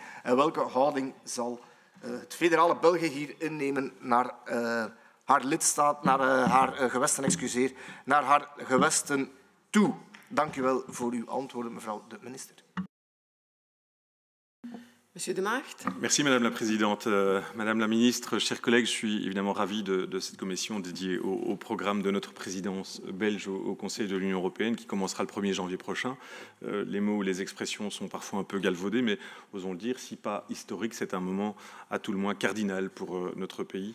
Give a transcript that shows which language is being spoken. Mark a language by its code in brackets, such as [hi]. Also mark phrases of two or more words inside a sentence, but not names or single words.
[nl] En welke houding zal het federale België hier innemen naar haar lidstaat, naar haar gewesten, naar haar gewesten toe? Dank u wel voor uw antwoorden, mevrouw de minister. [fr] Monsieur de Maagd. Merci Madame la Présidente. Madame la Ministre, chers collègues, je suis évidemment ravi de cette commission dédiée au programme de notre présidence belge au Conseil de l'Union européenne qui commencera le 1er janvier prochain. Les mots ou les expressions sont parfois un peu galvaudés, mais osons le dire, si pas historique, c'est un moment à tout le moins cardinal pour notre pays.